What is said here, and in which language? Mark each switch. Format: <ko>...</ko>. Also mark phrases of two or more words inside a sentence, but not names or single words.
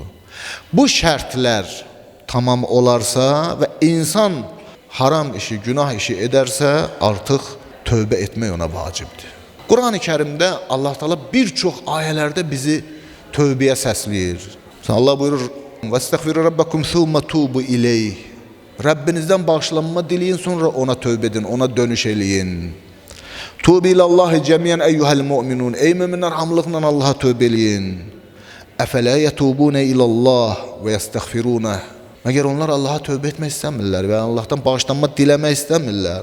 <az>Bu şərtlər tamam olarsa və insan haram işi, günah işi edərsə, artıq tövbə etmək ona vacibdir. Quran-ı Kərimdə Allah Teala bir çox ayələrdə bizi tövbəyə səsləyir.</az> <ar>Allah buyurur, "واستغفروا ربكم ثم توبوا إليه."</ar> <az>Rəbbinizdən bağışlanma diləyin, sonra ona tövbə edin, ona dönüş eləyin.</az> <ar>توبوا إلى الله جميعا أيها المؤمنون.</ar> <az>Ey möminlər, hamılıqla Allaha tövbə eləyin.</az> <ar>أفلا يتوبون إلى الله ويستغفرون.</ar> <az>Məgər onlar Allaha tövbə etmək istəmirlər və Allahdan bağışlanma diləmək istəmirlər.</az>